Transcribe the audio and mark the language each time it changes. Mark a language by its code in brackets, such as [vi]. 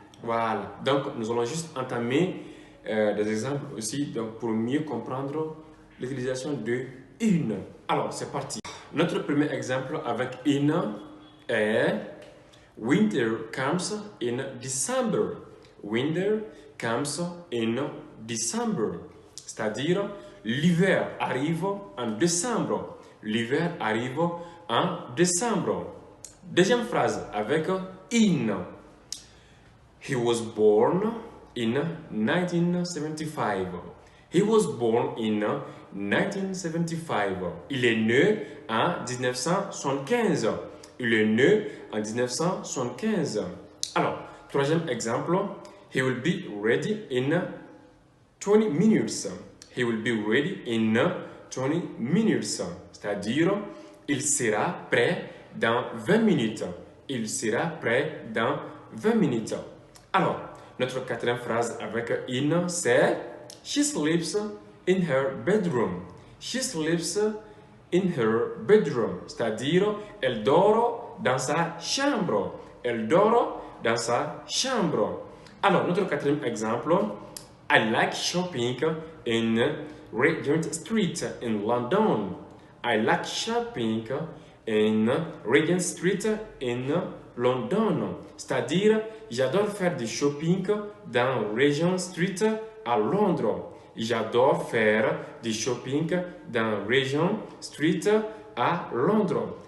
[fr] Voilà, donc nous allons juste entamer des exemples aussi donc, pour mieux comprendre l'utilisation de in. Alors, c'est parti. Notre premier exemple avec in est [en] winter comes in December. Winter comes in December. [fr] C'est-à-dire, l'hiver arrive en décembre. L'hiver arrive en décembre. Deuxième phrase avec in. [en] He was born in 1975. He was born in 1975. [fr] Il est né en 1975. Il est né en 1975. Alors, troisième exemple. [en] He will be ready in 20 minutes. He will be ready in 20 minutes. [fr] C'est-à-dire, il sera prêt dans 20 minutes. Il sera prêt dans 20 minutes. Alors, notre quatrième phrase avec in, c'est [en] she sleeps in her bedroom. She sleeps in her bedroom. [fr] C'est-à-dire, elle dort dans sa chambre. Elle dort dans sa chambre. Alors, notre quatrième exemple, [en] I like shopping in Regent Street in London. I like shopping in Regent Street in London. [fr] C'est-à-dire, j'adore faire du shopping dans Regent Street à Londres. J'adore faire du shopping dans Regent Street à Londres.